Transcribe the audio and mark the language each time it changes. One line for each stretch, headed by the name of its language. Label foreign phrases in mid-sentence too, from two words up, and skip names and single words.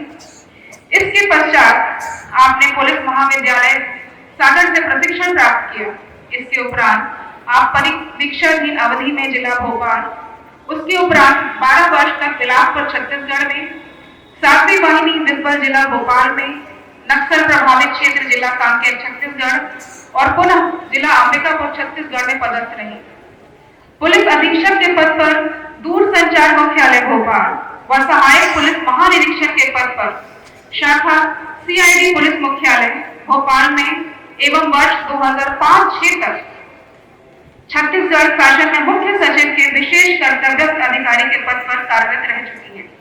Hindi: इसके पश्चात आपने पुलिस महाविद्यालय सागर से प्रशिक्षण प्राप्त किया। इसके उपरांत आप परिवीक्षाधीन अवधि में जिला भोपाल, उसके उपरांत 12 वर्ष तक बिलासपुर छत्तीसगढ़ में, 7वीं वाहिनी निस्बल जिला भोपाल में, नक्सल प्रभावित क्षेत्र जिला कांकेर छत्तीसगढ़ और पुनः जिला अंबिकापुर छत्तीसगढ़ में पदस्थ रही। पुलिस अधीक्षक के पद पर दूर संचार मुख्यालय भोपाल व सहायक पुलिस महानिरीक्षक के पद पर शाखा CID पुलिस मुख्यालय भोपाल में एवं वर्ष 2005-06 तक छत्तीसगढ़ शासन में मुख्य सचिव के विशेष कर्तव्यस्थ अधिकारी के पद पर कार्यरत रह चुकी हैं।